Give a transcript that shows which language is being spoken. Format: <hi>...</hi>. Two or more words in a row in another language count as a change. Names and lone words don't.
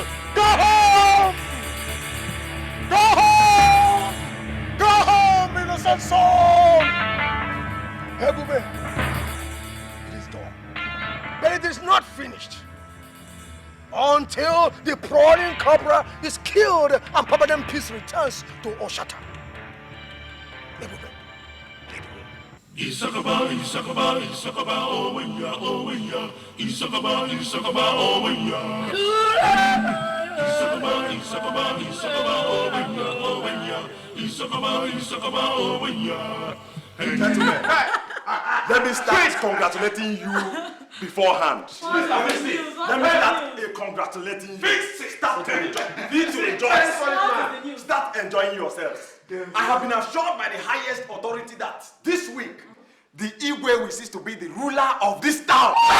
<en>Go home! Go home! Go home, innocent soul! Ebube, it is done. But it is not finished until the prowling cobra is killed and Papa Dem Peace returns to Oshata. Ebube. Issakaba, Issakaba, Issakaba, oh yeah, oh yeah. Issakaba, Issakaba, oh yeah. Issakaba, Issakaba, Issakaba, oh yeah. Issakaba, Issakaba, oh yeah. Hey, gentlemen, let me start congratulating you beforehand. Let me start congratulating you. Start rejoice. Start enjoying yourselves. I have been assured by the highest authority that this week, the Igwe will cease to be the ruler of this town.</en>